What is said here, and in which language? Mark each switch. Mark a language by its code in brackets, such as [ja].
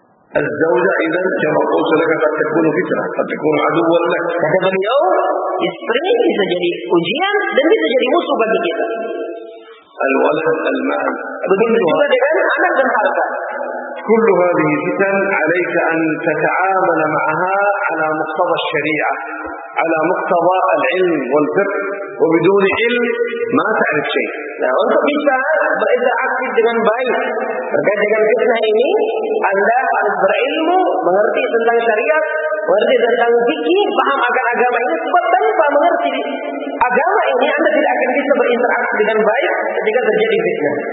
[ar] الزوجة إذا كما قلت لك قد تكون فتنة, قد تكون عدوا لك. فكذا اليوم يستري [id] bisa jadi ujian dan bisa jadi musuh bagi kita. [ar] الولد المال [id] begitu juga dengan anak dan harta. [ar] كل هذه فتن عليك أن تتعامل معها على مقتضى الشريعة, على مقتضى العلم والفقه وبدون علم ما تعرف شيء. [id] Nah, untuk bisa berinteraksi dengan baik terkait dengan fitnah ini, Anda harus berilmu, mengerti tentang syariat, mengerti tentang fikih, paham akan agama ini. Sebab tanpa mengerti agama ini, Anda tidak akan bisa berinteraksi dengan baik ketika terjadi fitnah.